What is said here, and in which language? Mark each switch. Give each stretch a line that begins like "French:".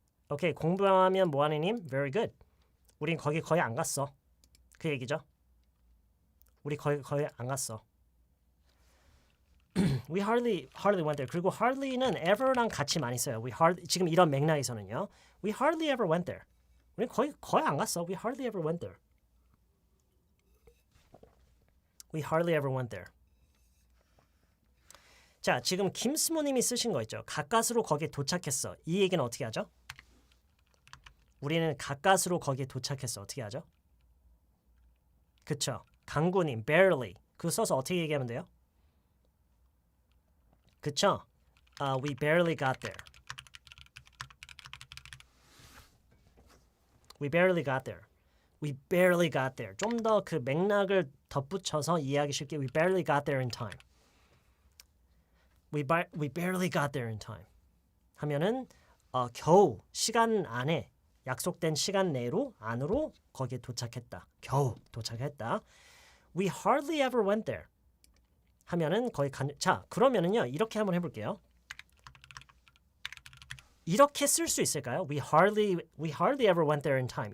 Korean: 오케이, 공부하면 뭐하니님?
English: Very good.
Korean: 우린 거기 거의 안 갔어. 그 얘기죠. 우리 거의 안 갔어.
English: We hardly went there.
Korean: 그리고 hardly는 ever랑 같이 많이 써요. 지금 이런 맥락에서는요.
English: We hardly ever went there.
Korean: 우린 거의 안 갔어.
English: We hardly ever went there. We hardly ever went there.
Korean: 자, 지금 김스모님이 쓰신 거 있죠. 가까스로 거기에 도착했어. 이 얘기는 어떻게 하죠? 우리는 가까스로 거기에 도착했어. 어떻게 하죠? 그쵸? 강구님, barely. 그거 써서 어떻게 얘기하면 돼요? 그쵸?
English: We barely got there. We barely got there. We barely got there.
Korean: 좀 더 그 맥락을 덧붙여서 이해하기 쉽게
English: We barely got there in time. We barely got there in time.
Korean: 하면은 겨우 시간 안에 약속된 시간 내로 안으로 거기에 도착했다. 겨우 도착했다.
English: We hardly ever went there.
Korean: 하면은 거의 자, 그러면은요. 이렇게 한번 해 볼게요. 이렇게 쓸 수 있을까요?
English: We hardly ever went there in time.